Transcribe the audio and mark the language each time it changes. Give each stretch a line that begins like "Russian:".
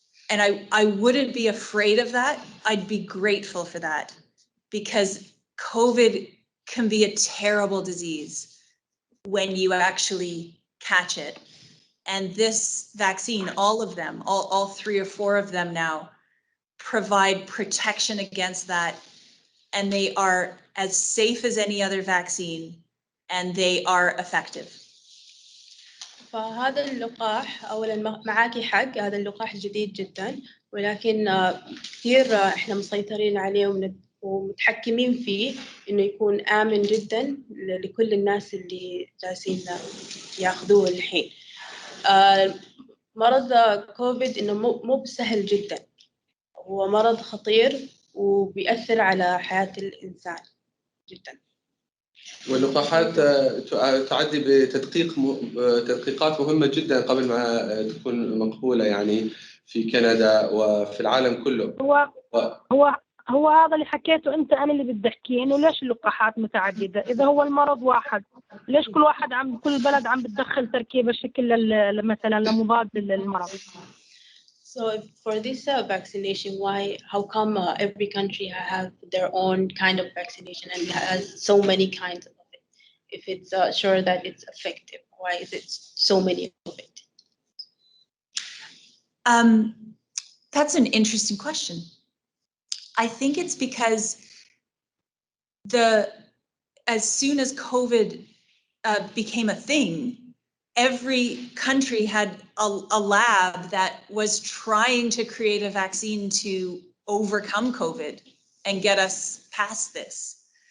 English: And I wouldn't be afraid of that. I'd be grateful for that, because COVID can be a terrible disease when you actually catch it. And this vaccine, all of them, all 3 or 4 of them now, provide protection against that. And they are as safe as any other vaccine, and they are effective.
Arabic: فهذا اللقاح أولاً معاكي حق، هذا اللقاح جديد جداً، ولكن كثير إحنا مسيطرين عليه ومتحكمين فيه إنه يكون آمن جداً لكل الناس اللي جالسين ياخذوه الحين. مرض كوفيد إنه مو بسهل جداً، هو مرض خطير وبيأثر على حياة الإنسان جداً. واللقاحات تعدي بتدقيقات مهمة جدا قبل ما تكون مقبولة يعني في كندا وفي العالم كله. هو هذا اللي حكيته أنت، أنا اللي بدي أحكيه إنه ليش اللقاحات متعددة إذا هو المرض واحد؟ ليش كل كل بلد عم بتدخل تركيبة شكل مثلا لمضاد للمرض؟
English: So for this vaccination, how come every country have their own kind of vaccination and has so many kinds of it? If it's sure that it's effective, why is it so many of it? That's an interesting question. I think it's because as soon as COVID became a thing, every country had a lab that was trying to create a vaccine to overcome COVID and get us past this.